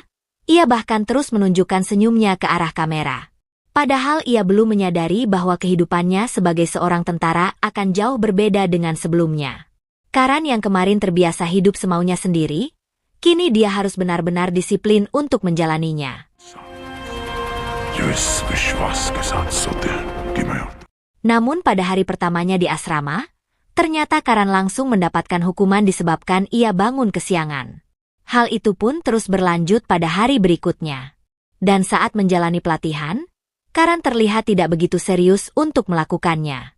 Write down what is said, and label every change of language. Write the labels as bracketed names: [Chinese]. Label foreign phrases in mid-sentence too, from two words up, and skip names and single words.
[Indonesian] Ia bahkan terus menunjukkan senyumnya ke arah kamera. Padahal ia belum menyadari bahwa kehidupannya sebagai seorang tentara akan jauh berbeda dengan sebelumnya. Karan yang kemarin terbiasa hidup semaunya sendiri, kini dia harus benar-benar disiplin untuk menjalaninya. [Hindi] जो इस विश्वास के साथ सोते हैं कि मैं [Indonesian] Namun pada hari pertamanya di asrama, ternyata Karan langsung mendapatkan hukuman disebabkan ia bangun kesiangan. Hal itu pun terus berlanjut pada hari berikutnya. Dan saat menjalani pelatihan, Karan terlihat tidak begitu serius untuk melakukannya.